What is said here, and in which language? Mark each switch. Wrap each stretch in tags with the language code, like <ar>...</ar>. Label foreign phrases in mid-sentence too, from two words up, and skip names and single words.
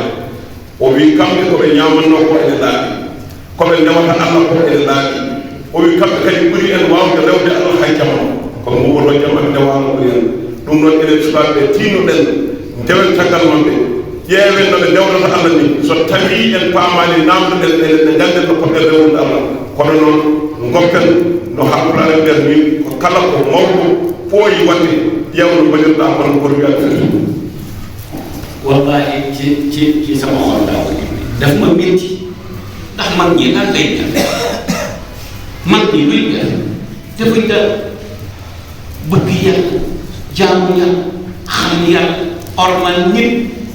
<ff>o wi kamɓe koɓe ñamanno ko ene laaɓi koɓe ndewata Allah ko ene laaɓi o wi kamɓe kadi ɓuri en wawde rewde Allah hay jamma kono mbuwoto jamma ndewano ko hen ɗum noon enen sukaɓe tinnoɗen ndewen caggal mamɓe ƴeewen no ɓe ndewrata Allah ni so tawi en paamani namdoɗen ene ganden no koɓe rewde Allah kono noon goppen no hakkuraɗe nder ni ko kala ko mawɗo ɓooyi wadde ƴewno mbaɗirɗa kono koto wiyata feti</ff> <wo>wallahi ci sama xol daa ko daf ma métti ndax mag ñi lan lay def mag ñi luy def defuñ dara bëgg yàlla jaamu yàlla xam yàlla ormal nit</wo>